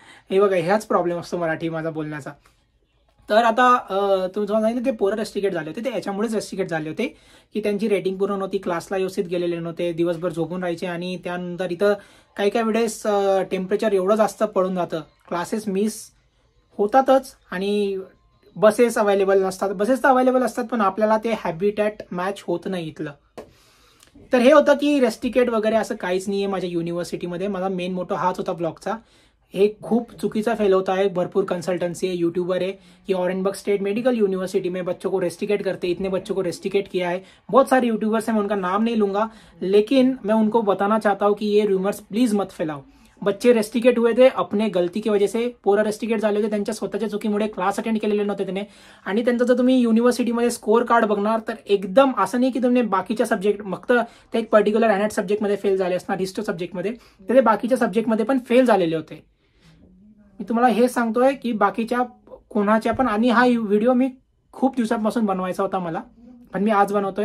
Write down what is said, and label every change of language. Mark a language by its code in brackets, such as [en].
[mr] हे बघा ह्याच प्रॉब्लेम असतो मराठी माझा बोलण्याचा. तर आता तुम्हाला सांगितलं ते पोरं रेस्ट्रिकेट झाले होते, ते याच्यामुळेच रेस्ट्रिकेट झाले होते की त्यांची रेटिंग पूर्ण नव्हती, क्लासला व्यवस्थित गेलेले नव्हते, दिवसभर झोपून राहायचे आणि त्यानंतर इथं काही वेळेस टेम्परेचर एवढं जास्त पडून जातं, क्लासेस मिस होतातच आणि बसेस अवेलेबल नसतात. बसेस तर अवेलेबल असतात पण आपल्याला ते हॅबिटॅट मॅच होत नाही इथलं. तर हे होतं की रेस्ट्रिकेट वगैरे असं काहीच नाही आहे माझ्या युनिव्हर्सिटीमध्ये. माझा मेन मोटो हाच होता ब्लॉगचा. हे खूप चुकीचा फेल [hi] होता है. भरपूर कंसल्टेंसी है, यूट्यूबर है कि ऑरेनबर्ग स्टेट मेडिकल यूनिवर्सिटी में बच्चों को रेस्ट्रिकेट करते, इतने बच्चों को रेस्ट्रिकेट किया है. बहुत सारे यूट्यूबर्स हैं, मैं उनका नाम नहीं लूंगा, लेकिन मैं उनको बताना चाहता हूं कि ये रूमर्स प्लीज मत फैलाओ. बच्चे रेस्टिकेट हुए थे अपने गलती की वजह से. [mr] पोरं रेस्टिकेट झाले होते त्यांच्या स्वतःच्या चुकीमुळे. क्लास अटेंड केलेले नव्हते त्याने. आणि त्यांचं जर तुम्ही युनिव्हर्सिटीमध्ये स्कोअर कार्ड बघणार तर एकदम असं नाही की तुम्ही बाकीच्या सब्जेक्ट फक्त ते एक पर्टिक्युलर अॅनेट सब्जेक्टमध्ये फेल झाले असणार, हिस्ट्री सब्जेक्टमध्ये, तर ते बाकीच्या सब्जेक्टमध्ये पण फेल झालेले होते. मी तुम्हाला हे सांगतोय की बाकीच्या कोणाच्या पण. आणि हा व्हिडिओ मी खूप दिवसांपासून बनवायचा होता मला, पण मी आज बनवतोय.